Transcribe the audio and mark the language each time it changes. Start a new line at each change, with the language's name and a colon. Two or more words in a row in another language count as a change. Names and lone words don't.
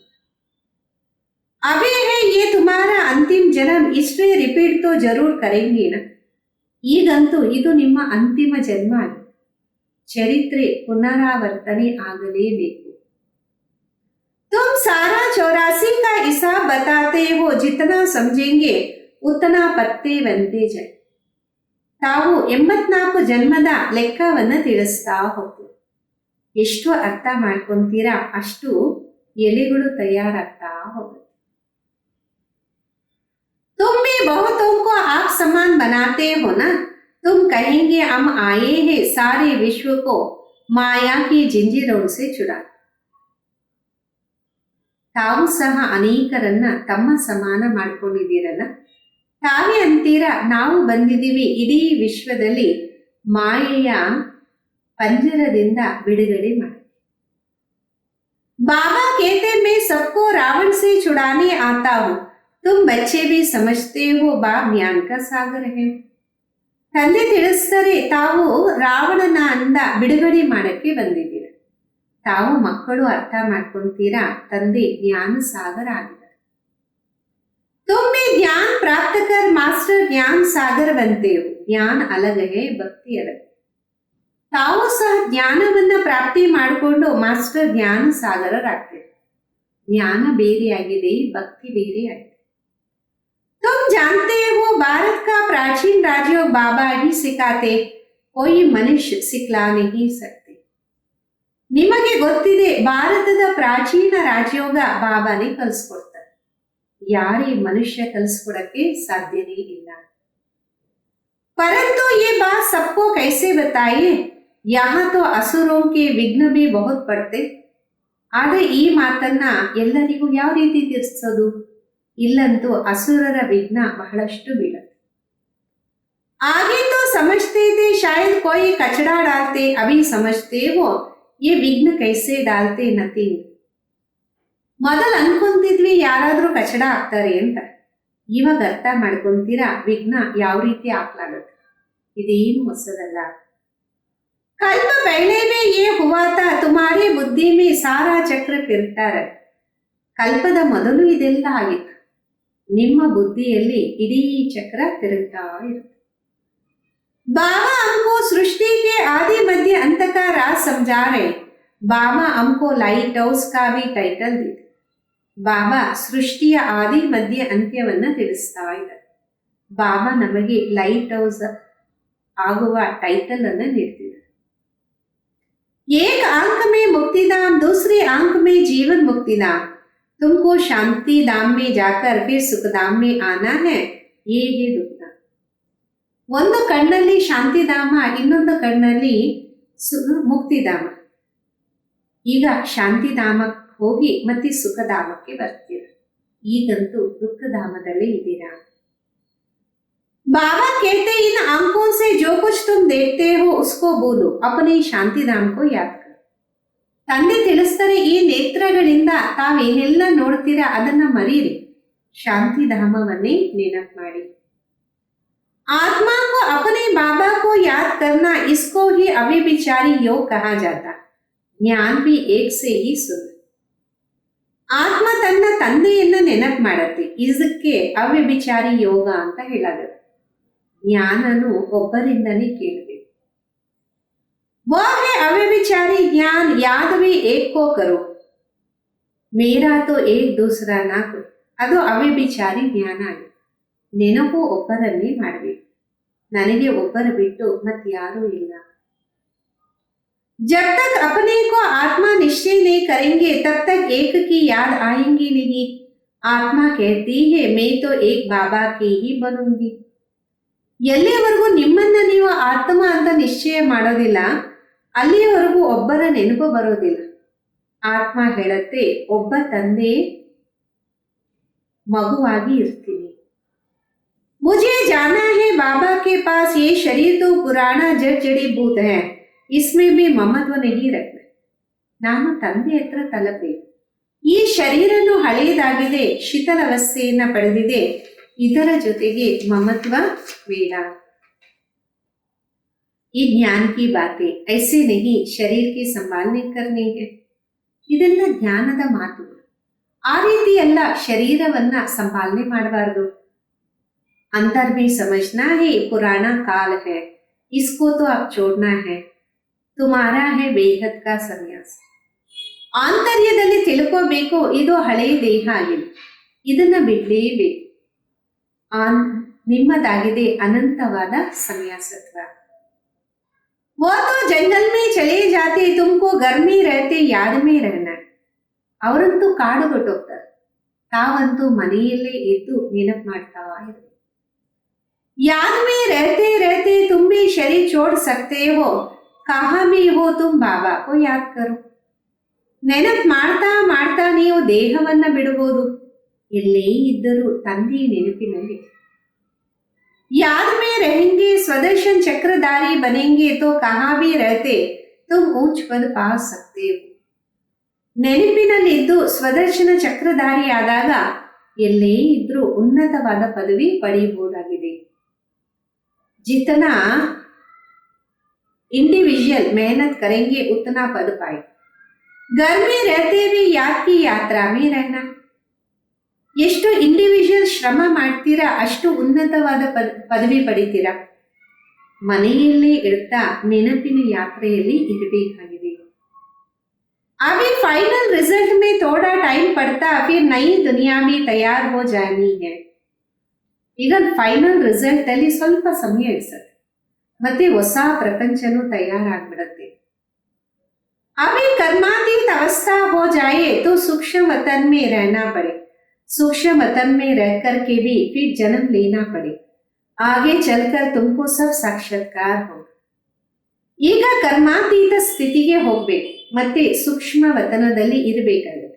Hindi: अभी है ये तुम्हारा अंतिम जन्म, इसमें रिपीट तो जरूर करेंगे ना.
Kannada: ಈಗಂತೂ ಇದು ನಿಮ್ಮ ಅಂತಿಮ ಜನ್ಮ ಆಗಿದೆ, ಚರಿತ್ರೆ ಪುನರಾವರ್ತನೆ ಆಗಲೇಬೇಕು.
Hindi: तुम सारा 84 का हिसाब बताते हो, जितना समझेंगे उतना पत्ते बनते जाए.
Kannada: ತಾವು 84 ಜನ್ಮದ ಲೆಕ್ಕವನ್ನ ತಿಳಿಸ್ತಾ ಹೋಗ್ತೀವಿ. ಎಷ್ಟು ಅರ್ಥ ಮಾಡ್ಕೊಂತೀರಾ ಅಷ್ಟು ಎಲೆಗಳು ತಯಾರಾಗ್ತಾ ಹೋಗುತ್ತೆ.
Hindi: तुम भी बहुतों को आप समान बनाते हो ना. तुम कहेंगे हम आए हैं सारे विश्व को माया की जिंजीरों से छुड़ा.
Kannada: ತಾವು ಸಹ ಅನೇಕರನ್ನ ತಮ್ಮ ಸಮಾನ ಮಾಡ್ಕೊಂಡಿದ್ದೀರಲ್ಲ, ತಾವೇ ಅಂತೀರಾ ನಾವು ಬಂದಿದ್ದೀವಿ ಇಡೀ ವಿಶ್ವದಲ್ಲಿ ಮಾಯೆಯ ಪಂಜರದಿಂದ ಬಿಡುಗಡೆ ಮಾಡಿ.
Hindi: ಬಾಬಾ कहते मैं सबको रावण से छुड़ाने आता हूँ, तुम बच्चे भी समझते हो बाप ज्ञान का सागर है.
Kannada: ತಂದೆ ತಿಳಿಸ್ತಾರೆ ತಾವು ರಾವಣನ ಅಂದ ಬಿಡುಗಡೆ ಮಾಡಕ್ಕೆ ಬಂದಿದ್ದೀರ, ತಾವು ಮಕ್ಕಳು ಅರ್ಥ ಮಾಡ್ಕೊಂತೀರಾ ತಂದೆ ಜ್ಞಾನ ಸಾಗರ ಆಗಿದ್ದಾರೆ.
Hindi: तुम में ज्ञान प्राप्त कर मास्टर ज्ञान सागर बनते हो. ज्ञान अलग है, ಭಕ್ತಿ अलग.
Kannada: ತಾವು ಸಹ ಜ್ಞಾನವನ್ನ ಪ್ರಾಪ್ತಿ ಮಾಡಿಕೊಂಡು ಮಾಸ್ಟರ್ ಜ್ಞಾನ ಸಾಗರರಾಗ್ತೇವೆ. ಜ್ಞಾನ ಬೇರೆಯಾಗಿದೆ, ಭಕ್ತಿ ಬೇರೆಯಾಗಿದೆ.
Hindi: तुम जानते हो भारत का प्राचीन राजयोग बाबा ही सिखाते, कोई मनुष्य सिखला नहीं सकते.
Kannada: ನಿಮಗೆ ಗೊತ್ತಿದೆ ಭಾರತದ ಪ್ರಾಚೀನ ರಾಜಯೋಗ ಬಾಬಾನೇ ಕಲಿಸ್ಕೊಡ್ತಾರೆ, ಯಾರೇ ಮನುಷ್ಯ ಕಲಿಸ್ಕೊಡಕ್ಕೆ ಸಾಧ್ಯನೇ ಇಲ್ಲ.
Hindi: परंतु ये बात सबको कैसे बताइए, यहाँ तो असुरों के विघ्न भी बहुत पड़ते.
Kannada: ಆದರೆ ಈ ಮಾತನ್ನ ಎಲ್ಲರಿಗೂ ಯಾವ ರೀತಿ ತಿಳಿಸೋದು, ಇಲ್ಲಂತೂ ಅಸುರರ ವಿಘ್ನ ಬಹಳಷ್ಟು ಬೀಳುತ್ತೆ.
Hindi: आगे तो समझते थे शायद कोई कचड़ा डालते, अभी समझते हो ये विघ्न कैसे डालते नथिंग.
Kannada: ಮೊದಲು ಅನ್ಕೊಂತಿದ್ವಿ ಯಾರಾದ್ರೂ ಕಚಡ ಹಾಕ್ತಾರೆ ಅಂತ, ಇವಾಗ ಅರ್ಥ ಮಾಡ್ಕೊಂತೀರಾ ವಿಘ್ನ ಯಾವ ರೀತಿ ಹಾಕ್ಲಾಗುತ್ತೆ, ಇದೇನು ಹೊಸದಲ್ಲ.
Hindi: कल्प पहले में ये हुआ था, तुम्हारे बुद्धि में सारा चक्र फिरता रहे.
Kannada: ಕಲ್ಪದ ಮೊದಲು ಇದೆಲ್ಲ ಆಗಿತ್ತು, ನಿಮ್ಮ ಬುದ್ಧಿಯಲ್ಲಿ ಇಡೀ ಚಕ್ರ ತಿರುಗ್ತಾ ಇರುತ್ತೆ.
Hindi: बाबा हमको सृष्टि के आदि मध्य अंत का राज समझा रहे. बाबा हमको
English: light house
Hindi: का भी टाइटल दी.
Kannada: ಬಾಬಾ ಸೃಷ್ಟಿಯ ಆದಿ ಮಧ್ಯ ಅಂತ್ಯವನ್ನ ತಿಳಿಸ್ತಾ ಇದ್ದಾರೆ. ಬಾಬಾ ನಮಗೆ
English: light house
Kannada: ಆಗುವ ಟೈಟಲ್ ಅನ್ನ ನೀಡ್ತಿದ್ದಾರೆ.
Hindi: एक आंख में मुक्तिधाम, दूसरी आंख में जीवन मुक्तिधाम. तुमको शांति धाम में जाकर फिर सुखधाम में आना है, ये दुखधाम.
Kannada: ಒಂದು ಕಣ್ಣಲ್ಲಿ ಶಾಂತಿಧಾಮ, ಇನ್ನೊಂದು ಕಣ್ಣಲ್ಲಿ ಮುಕ್ತಿಧಾಮ. ಈಗ ಶಾಂತಿಧಾಮಕ್ಕೆ ಹೋಗಿ ಮತ್ತೆ ಸುಖಧಾಮಕ್ಕೆ ಬರ್ತೀರ, ಈಗಂತೂ ದುಃಖಧಾಮದಲ್ಲೇ ಇದ್ದೀರಾ.
Hindi: बाबा कहते इन आंखों से जो कुछ तुम देखते हो उसको भूलो, अपने ಶಾಂತಿಧಾಮ को याद करो.
Kannada: ತಂದೆ ತಿಳಿಸ್ತಾರೆ ಈ ನೇತ್ರಗಳಿಂದ ತಾವೇನೆಲ್ಲ ನೋಡ್ತೀರಾ ಅದನ್ನ ಮರೀರಿ, ಶಾಂತಿಧಾಮವನ್ನೇ ನೆನಪು ಮಾಡಿ.
Hindi: आत्मा को अपने बाबा को याद करना, इसको ही अव्यभिचारी योग कहा जाता. ज्ञान भी एक से ही सुन.
Kannada: ಆತ್ಮ ತನ್ನ ತಂದೆಯನ್ನ ನೆನಪು ಮಾಡತ್ತೆ, ಇದಕ್ಕೆ ಅವ್ಯಭಿಚಾರಿ ಯೋಗ ಅಂತ ಹೇಳಾಗುತ್ತೆ. ಜ್ಞಾನನು ಒಬ್ಬರಿಂದನೇ ಕೇಳಬೇಕು.
Hindi: वो है अव्यभिचारी ज्ञान, याद भी एक को करो, मेरा तो एक दूसरा ना कोई.
Kannada: ಅದು ಅವ್ಯಭಿಚಾರಿ ಜ್ಞಾನ ಆಗಿದೆ. ನೆನಪು ಒಬ್ಬರನ್ನೇ ಮಾಡಬೇಕು, ನನಗೆ ಒಬ್ಬರು ಬಿಟ್ಟು ಮತ್ತಾರೂ ಇಲ್ಲ.
Hindi: जब तक अपने को आत्मा निश्चय नहीं करेंगे तब तक एक की याद आएंगी नहीं। आत्मा कहती है मैं तो एक बाबा की ही बनूंगी।
Kannada: ಎಲ್ಲಿಯವರೆಗೂ ನಿಮ್ಮನ್ನ ನೀವು ಆತ್ಮ ಅಂತ ನಿಶ್ಚಯ ಮಾಡೋದಿಲ್ಲ ಅಲ್ಲಿಯವರೆಗೂ ಒಬ್ಬರ ನೆನಪು ಬರೋದಿಲ್ಲ. ಆತ್ಮ ಹೇಳತ್ತೆ ಒಬ್ಬ ತಂದೆ ಮಗುವಾಗಿ ಇರ್ತೀನಿ.
Hindi: मुझे जाना है बाबा के पास, ये शरीर तो पुराना जड़ जड़ी भूत है, इसमें भी ಮಮತ್ವ नहीं रखना.
Kannada: ನಾನು ತಂದೆ ಹತ್ರ ತಲುಪಬೇಕು. ಈ ಶರೀರನು ಹಳೆಯದಾಗಿದೆ, ಶಿಥಿಲಾವಸ್ಥೆಯನ್ನ ಪಡೆದಿದೆ, ಇದರ ಜೊತೆಗೆ ಮಮತ್ವ ಬೇಡ.
Hindi: ये ज्ञान की बातें, ऐसे नहीं शरीर की संभालने करनी है.
Kannada: ಇದೆಲ್ಲ ಜ್ಞಾನದ ಮಾತು. ಆ ರೀತಿ ಎಲ್ಲ ಶರೀರವನ್ನ ಸಂಪಾಲನೆ ಮಾಡಬಾರ್ದು.
Hindi: अंदर भी समझना है पुराना काल है, इसको तो अब छोड़ना है, तुम्हारा है बेहद का ಸನ್ಯಾಸ.
Kannada: ಆಂತರ್ಯದಲ್ಲಿ ತಿಳ್ಕೋಬೇಕು ಇದು ಹಳೆಯ ದೇಹ ಆಗಿದೆ, ಇದನ್ನ ಬಿಡಲೇಬೇಕು. ನಿಮ್ಮದಾಗಿದೆ ಅನಂತವಾದ ಸನ್ಯಾಸತ್ವ.
Hindi: वो तो जंगल में चले जाते, तुमको घर में रहते याद में रहना.
Kannada: ಅವರಂತೂ ಕಾಡು ಬಿಟ್ಟೋಗ್ತಾರೆ, ತಾವಂತೂ ಮನೆಯಲ್ಲೇ ಇದ್ದು ನೆನಪು ಮಾಡ್ತಾ ಇರ್ಬೇಕು.
Hindi: याद में रहते रहते तुम भी शरीर छोड़ सकते हो, कहाँ भी हो तुम बाबा को याद करो.
Kannada: ನೆನಪು ಮಾಡ್ತಾ ಮಾಡ್ತಾ ನೀವು ದೇಹವನ್ನ ಬಿಡಬಹುದು, ಎಲ್ಲೇ ಇದ್ದರೂ ತಂದೆಯ ನೆನಪಿನಲ್ಲಿ.
Hindi: याद में रहेंगे स्वदर्शन चक्रधारी बनेंगे तो कहाँ भी रहते तुम ऊंच पद पा सकते हो.
Kannada: ನೆನಪಿನಲ್ಲಿದ್ದು ಸ್ವದರ್ಶನ ಚಕ್ರಧಾರಿ ಆದಾಗ ಎಲ್ಲೇ ಇದ್ರೂ ಉನ್ನತವಾದ ಪದವಿ ಪಡೆಯಬಹುದಾಗಿದೆ.
Hindi: जितना इंडिविजुअल मेहनत करेंगे उतना पद पाए. घर में रहते भी याद की यात्रा में रहना.
Kannada: ಎಷ್ಟು ಇಂಡಿವಿಜುವಲ್ ಶ್ರಮ ಮಾಡ್ತೀರಾ ಅಷ್ಟು ಉನ್ನತವಾದ ಪದವಿ ಪಡಿತೀರಾ. ಮನೆಯಲ್ಲೇ ಇಡ್ತಾ ನೆನಪಿನ ಯಾತ್ರೆಯಲ್ಲಿ ಇರಬೇಕಾಗಿದೆ.
Hindi: अभी
English: final result
Hindi: में थोड़ा टाइम पड़ता, फिर नई दुनिया में तैयार हो जानी है.
Kannada: ಈಗ
English: final result
Kannada: ಅಲ್ಲಿ ಸ್ವಲ್ಪ ಸಮಯ ಇಡ್ಸತ್ತೆ, ಮತ್ತೆ ಹೊಸ ಪ್ರಪಂಚನೂ ತಯಾರಾಗ್ಬಿಡತ್ತೆ.
Hindi: अभी कर्मातीत अवस्था हो जाए तो सूक्ष्म वतन में रहना पड़े. सूक्ष्म वतन में रह करके भी फिर जन्म लेना पड़े. आगे चलकर तुमको सब साक्षात्कार हो.
Kannada: ಈಗ ಕರ್ಮಾತೀತ ಸ್ಥಿತಿಗೆ ಹೋಗ್ಬೇಕು, ಮತ್ತೆ ಸೂಕ್ಷ್ಮ ವತನದಲ್ಲಿ ಇರಬೇಕಾಗುತ್ತೆ.